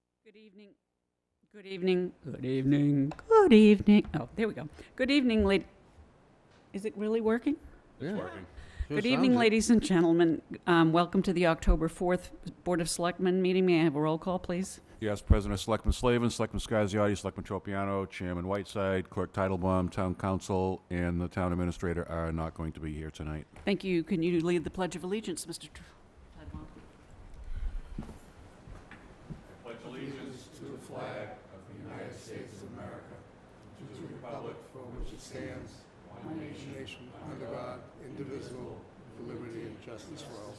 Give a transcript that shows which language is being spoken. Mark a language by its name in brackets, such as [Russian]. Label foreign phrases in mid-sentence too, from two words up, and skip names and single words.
[English] Good evening. Good evening. Good evening. Good evening. Oh, there we go. Good evening, ladies. Is it really working? Yeah. Working. Good evening, ladies and gentlemen. Welcome to the October 4th Board of Selectmen meeting. May I have a roll call, please? Yes, President Selectman Slavin, Selectman Scasiotti, Selectman Tropiano, Chairman Whiteside, Clerk Titlebaum, Town Council, and the Town Administrator are not going to be here tonight. Thank you. Can you lead the Pledge of Allegiance, Mr. Tadwell? Pledge allegiance to the flag of the United States of America, to the republic for which it stands, one nation, under God, indivisible, with liberty and justice for all.